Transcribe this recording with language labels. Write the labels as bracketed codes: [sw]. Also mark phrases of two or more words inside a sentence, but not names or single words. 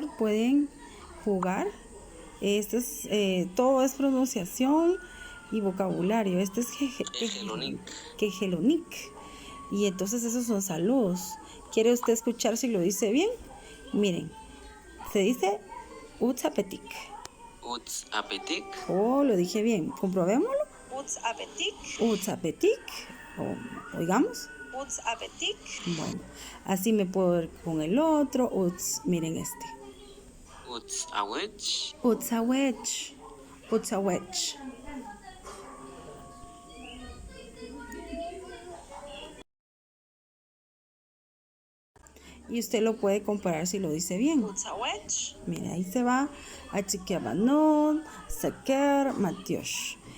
[es] Pueden jugar. Todo es pronunciación y vocabulario. Este es Quejelonic. Y entonces esos son saludos. ¿Quiere usted escuchar si lo dice bien? Miren, se dice [cak] Uts apetik. Uts apetik. [es] Oh, lo dije bien. Comprobémoslo. [cak] Uts apetik. Uts apetik. Oigamos. Uts apetik. [es] Bueno, así me puedo ver con el otro. Uts, miren este. [cak] Uts awech. Uts awech. Uts awech. [es] Y usted lo puede comparar si lo dice bien. Mira, ahí se va. [cak] Achiquiabanon, Saker, Matiosh.